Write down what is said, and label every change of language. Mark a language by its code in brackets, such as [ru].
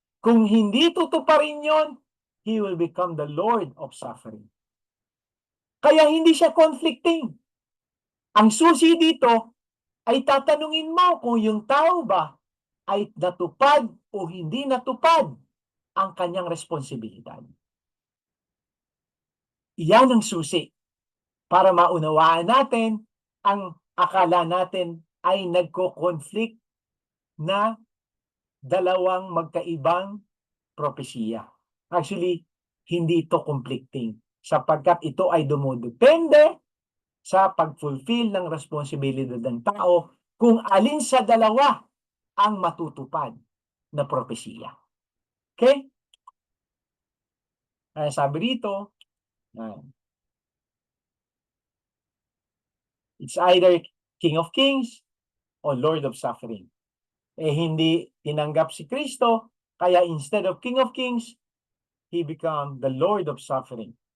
[tl] Kung hindi tutuparin yon, [en] he will become the Lord of Suffering. [tl] Kaya hindi siya conflicting. Ang susi dito ay tatanungin mo kung yung tao ba ay natupad o hindi natupad ang kanyang responsibilidad. Iyan ang susi para maunawaan natin ang akala natin ay nagko-conflict na dalawang magkaibang propesiya. Actually, hindi ito conflicting sapagkat ito ay dumudepende sa pag-fulfill ng responsibilidad ng tao kung alin sa dalawa ang matutupad na propesiya. [en] Okay? [tl] Sabi rito, [en] it's either King of Kings o Lord of Suffering. [tl] Hindi tinanggap si Kristo, kaya [en] instead of King of Kings, He become the Lord of Suffering.